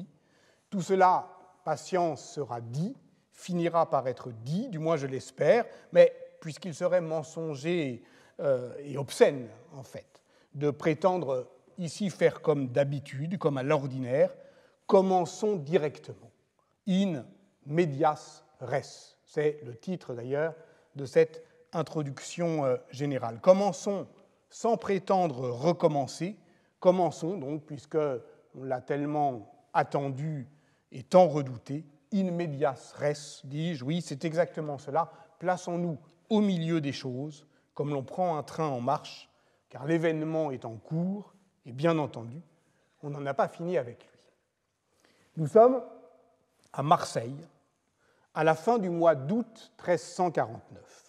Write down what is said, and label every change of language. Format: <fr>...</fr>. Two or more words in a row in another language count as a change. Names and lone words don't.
<fr>Tout cela, patience, sera dit, finira par être dit, du moins je l'espère, mais puisqu'il serait mensonger et obscène, en fait, de prétendre ici faire comme d'habitude, comme à l'ordinaire, commençons directement.</fr> <la>In medias res.</la> <fr>C'est le titre, d'ailleurs, de cette introduction générale. Commençons sans prétendre recommencer. Commençons donc, puisqu'on l'a tellement attendu et tant redouté,</fr> <la>in medias res,</la> <fr>dis-je, oui, c'est exactement cela. Plaçons-nous au milieu des choses, comme l'on prend un train en marche, car l'événement est en cours, et bien entendu, on n'en a pas fini avec lui. Nous sommes à Marseille, à la fin du mois d'août 1349.</fr>